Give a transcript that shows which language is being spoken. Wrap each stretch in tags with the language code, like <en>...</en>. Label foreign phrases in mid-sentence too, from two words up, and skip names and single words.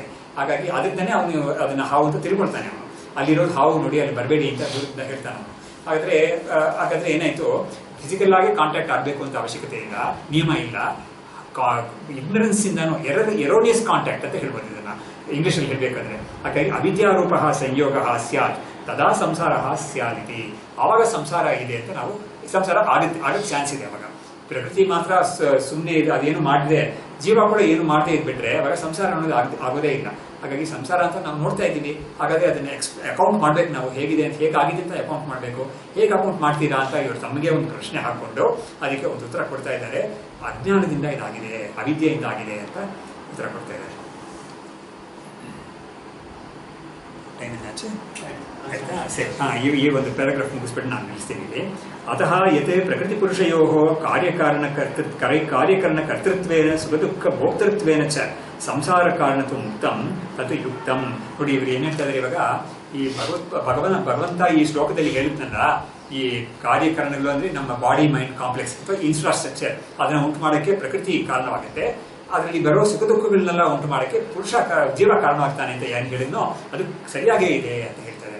<kn>ಹಾಗಾಗಿ ಅದರಿಂದನೇ ಅವನು ಅದನ್ನ ಹಾವು ಅಂತ ತಿಳ್ಕೊಳ್ತಾನೆ. ಅವನು ಅಲ್ಲಿರೋದು ಹಾವು ನೋಡಿ, ಅಲ್ಲಿ ಬರಬೇಡಿ ಅಂತ ದೂರದಿಂದ ಹೇಳ್ತಾನೆ. ಹಾಗಾದ್ರೆ ಏನಾಯ್ತು, ಫಿಸಿಕಲ್ ಆಗಿ ಕಾಂಟ್ಯಾಕ್ಟ್ ಆಗಬೇಕು ಅಂತ ಅವಶ್ಯಕತೆ ಇಲ್ಲ, ನಿಯಮ ಇಲ್ಲ. ಇಗ್ನರೆನ್ಸ್ ಇಂದನೂ</kn> <en>erroneous contact</en> <kn>ಅಂತ ಹೇಳ್ಬೋದು ಇದನ್ನ ಇಂಗ್ಲಿಷಲ್ಲಿ ಹೇಳ್ಬೇಕಾದ್ರೆ.</kn> <sa>ಹಾಗಾಗಿ ಅವಿದ್ಯಾರೂಪ ಸಂಯೋಗ ಸ್ಯಾತ್ ತದಾ ಸಂಸಾರ ಸ್ಯಾದಿತಿ.</sa> <kn>ಆವಾಗ ಸಂಸಾರ ಇದೆ ಅಂತ ನಾವು ಸಂಸಾರ ಆಗಕ್ಕೆ ಚಾನ್ಸ್ ಇದೆ. ಅವಾಗ ಪ್ರಕೃತಿ ಮಾತ್ರ ಸುಮ್ಮನೆ ಇದೆ, ಅದೇನು ಮಾಡದೆ, ಜೀವ ಕೂಡ ಏನು ಮಾಡದೆ ಇದ್ಬಿಟ್ರೆ ಅವಾಗ ಸಂಸಾರ ಅನ್ನೋದು ಆಗೋದೇ ಇಲ್ಲ. ಹಾಗಾಗಿ ಸಂಸಾರ ಅಂತ ನಾವು ನೋಡ್ತಾ ಇದ್ದೀವಿ. ಹಾಗಾದ್ರೆ ಅದನ್ನ ಅಕೌಂಟ್ ಮಾಡ್ಬೇಕು ನಾವು, ಹೇಗಿದೆ ಅಂತ, ಹೇಗಾಗಿದೆ ಅಂತ ಅಕೌಂಟ್ ಮಾಡಬೇಕು. ಹೇಗೆ ಅಕೌಂಟ್ ಮಾಡ್ತೀರಾ ಅಂತ ಇವರು ತಮಗೆ ಒಂದು ಪ್ರಶ್ನೆ ಹಾಕೊಂಡು ಅದಕ್ಕೆ ಒಂದು ಉತ್ತರ ಕೊಡ್ತಾ ಇದ್ದಾರೆ. ಅಜ್ಞಾನದಿಂದ ಇದಾಗಿದೆ, ಅವಿದ್ಯೆಯಿಂದ ಆಗಿದೆ ಅಂತ ಉತ್ತರ ಕೊಡ್ತಾ ಇದ್ದಾರೆ. ಈ ಒಂದು ಪ್ಯಾರಾಗ್ರಾಫ್ ಮುಗಿಸ್ಬಿಟ್ಟು ನಾನು ನಿಲ್ಲಿಸ್ತೀನಿ ಇಲ್ಲಿ.</kn> <sa>ಅತಃ ಯತ್ ಪ್ರಕೃತಿ ಪುರುಷಯೋ ಕಾರ್ಯಕರಣ ಕರ್ತೃತ್ವೇನ ಸುಖದುಃಖ ಭೋಕ್ತೃತ್ವೇನ ಚ ಸಂಸಾರ ಕಾರಣತು ಮುಕ್ತಂ ತತ್ ಯುಕ್ತಂ.</sa> <kn>ನೋಡಿ ಇವರು ಏನ್ ಹೇಳ್ತಾ ಇದ್ದಾರೆ ಇವಾಗ, ಈ ಭಗವಂತ ಈ ಶ್ಲೋಕದಲ್ಲಿ ಹೇಳಿದ್ನಲ್ಲ, ಈ ಕಾರ್ಯಕರಣಗಳು ಅಂದ್ರೆ ನಮ್ಮ</kn> <en>body mind complex</en> <kn>ಅಥವಾ ಇನ್ಫ್ರಾಸ್ಟ್ರಕ್ಚರ್, ಅದನ್ನ ಉಂಟು ಮಾಡೋಕ್ಕೆ ಪ್ರಕೃತಿ ಕಾರಣವಾಗುತ್ತೆ. ಅದರಲ್ಲಿ ಬರೋ ಸುಖ ದುಃಖಗಳನ್ನೆಲ್ಲ ಉಂಟು ಮಾಡೋಕ್ಕೆ ಜೀವ ಕಾರಣವಾಗ್ತಾನೆ ಅಂತ ಏನ್ ಹೇಳಿದ್ನೋ ಅದು ಸರಿಯಾಗೇ ಇದೆ ಅಂತ ಹೇಳ್ತಾರೆ.</kn>